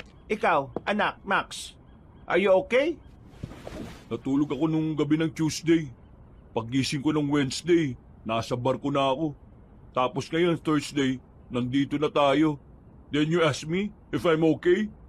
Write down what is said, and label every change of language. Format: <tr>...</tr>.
<tl>Ikaw, anak,</tl> <en>Max, are you okay?</en> <tl>Natulog ako nung gabi ng Tuesday. Paggising ko ng Wednesday, nasa barko na ako. Tapos ngayon, Thursday, nandito na tayo.</tl> <en>Then you ask me if I'm okay?</en>